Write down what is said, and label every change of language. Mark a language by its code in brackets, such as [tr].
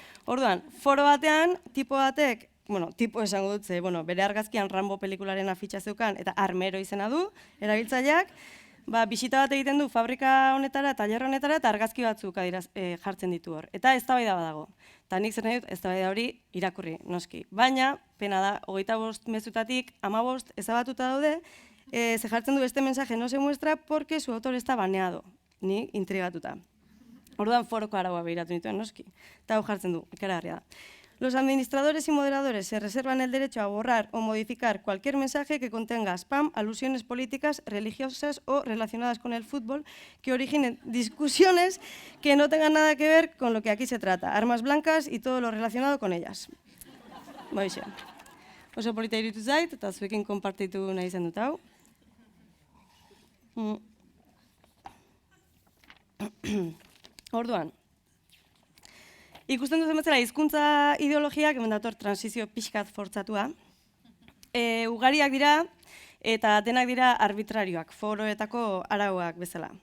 [eu] Orduan, foro batean, tipo batek, tipo esango dut, bere argazkian Rambo pelikularen afitxa zeukan, eta armero izena du, erabiltzaileak, bisita bat egiten du fabrika honetara, taller honetara, eta argazki batzuk jartzen ditu hor. Eta eztabaida badago. Eta nik zer nahi dut, eztabaida hori irakurri, noski. Baina, pena da, 25 mezutatik, 15 ezabatuta daude, ze jartzen du [es] este mensaje no se muestra porque su autor está baneado. [eu] Ni intrigatuta. Orduan foroko araua behiratu nituen, noski. Eta hau jartzen du, ikaragarria da. [es] Los administradores y moderadores se reservan el derecho a borrar o modificar cualquier mensaje que contenga spam, alusiones políticas, religiosas o relacionadas con el fútbol que originen discusiones que no tengan nada que ver con lo que aquí se trata, armas blancas y todo lo relacionado con ellas. Boixe. [eu] Oso polita irutu zait, eta zuekin konpartitu nahi zen dut hau. Orduan, ikusten duzen bezala hizkuntza ideologiak, hemen dator transizio pixkat fortzatua, ugariak dira eta denak dira arbitrarioak, foroetako arauak bezala.